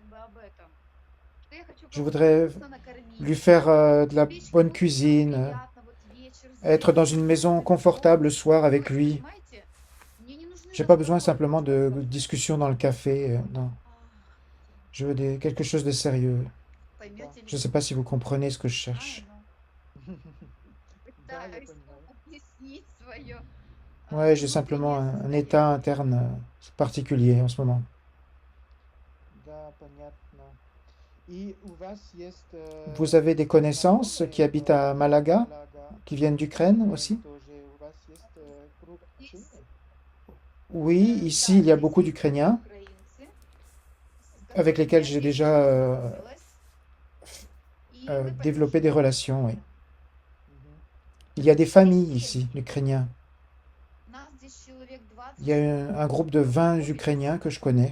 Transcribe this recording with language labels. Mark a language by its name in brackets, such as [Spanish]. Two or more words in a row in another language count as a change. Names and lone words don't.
[French] Je voudrais lui faire de la bonne cuisine, être dans une maison confortable le soir avec lui. J'ai pas besoin simplement de discussions dans le café. Non. Je veux quelque chose de sérieux. [Russian] Да. [French] Je ne sais pas si vous comprenez ce que je cherche. [Russian] Да, я понимаю. [French] Ouais, j'ai simplement un état interne particulier en ce moment. [Russian] Да, понятно. И у вас есть [French] Vous avez des connaissances qui [Russian] знакомые [French] habitent à [Russian] в [French] Malaga, [Russian] Малага, [French] qui viennent [Russian] в [French] d'Ukraine [Russian] Украине [French] aussi? [Russian] тоже? У вас есть круг общения? [French] Oui, ici, il y a beaucoup d'Ukrainiens avec lesquels j'ai déjà développé des relations. Oui. Мгм. Il y a des familles ici, d'Ukrainiens. Il y a un groupe de 20 Ukrainiens que je connais.